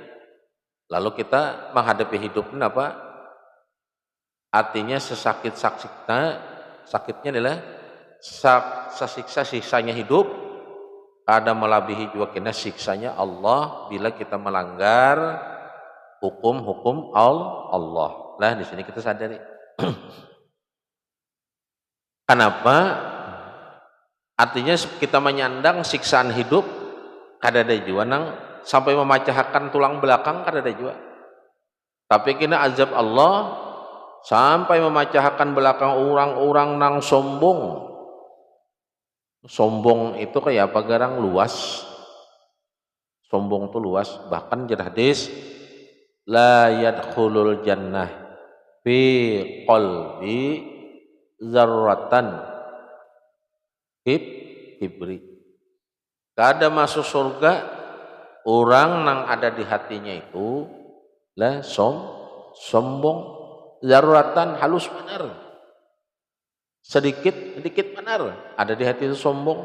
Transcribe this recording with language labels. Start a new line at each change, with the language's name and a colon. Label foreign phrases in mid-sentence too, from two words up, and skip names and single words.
Indonesian: Lalu kita menghadapi hidup ini apa? Artinya sakitnya adalah siksanya hidup, ada melebihi juga kena siksanya Allah bila kita melanggar hukum-hukum Allah. Nah di sini kita sadari. Kenapa?
Banjar: Artinya kita menyandang siksaan hidup kadada jua nang sampai memecahkan tulang belakang kadada jua.
Indonesian: Tapi kena azab Allah sampai memecahkan belakang orang-orang nang sombong.
Banjar: Sombong itu kayak apa garang luas.
Indonesian: Sombong itu luas. Bahkan di hadis
Arabic: لا يدخل الجنة في قلبي ذرة حبري.
Banjar: Kada masuk surga orang nang ada di hatinya itu lah sombong zarratan halus benar.
Indonesian: Sedikit benar ada di hati itu sombong.